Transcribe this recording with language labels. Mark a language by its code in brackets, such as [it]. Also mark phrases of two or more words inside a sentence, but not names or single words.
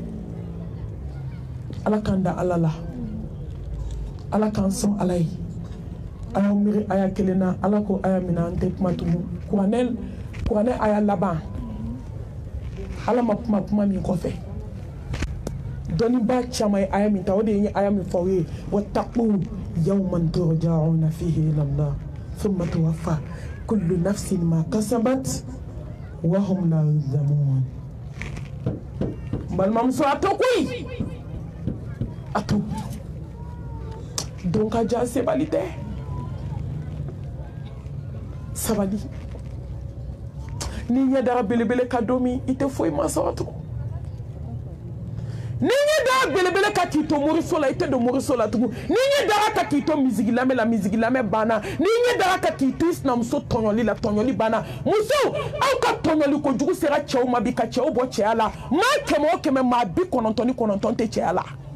[bm] ala k'an da ala la ala k'an sɔn ala ye a y'aw miiri aya kelen na ala ko aya min na an tɛ kuma tugun kuranɛ aya laban ala ma kuma min kɔfɛ dɔnnibaa caman ye aya min ta o de ye aya min fɔ aw ye [ar] واتقوا يوما ترجعون فيه إلى الله ثم توفى كل نفس ما كسبت وهم لا يظلمون [bm] balimamuso a to koyi a to don ka ja sebali tɛ sabali ni ɲɛ dara belebele ka don min i tɛ foyi ma sɔrɔ tugun ni ɲɛ dara belebele ka k'i to moriso la i tɛ don moriso la tugun ni ɲɛ dara ka k'i to misigi lamɛn la misigi lamɛn banna ni ɲɛ dara ka k'i to i sinamuso tɔɲɔli la tɔɲɔli banna musow aw ka tɔɲɔli kojugu sera cɛw ma bi ka cɛw bɔ cɛya la maa 100 o 100 maa 99 tɛ cɛya la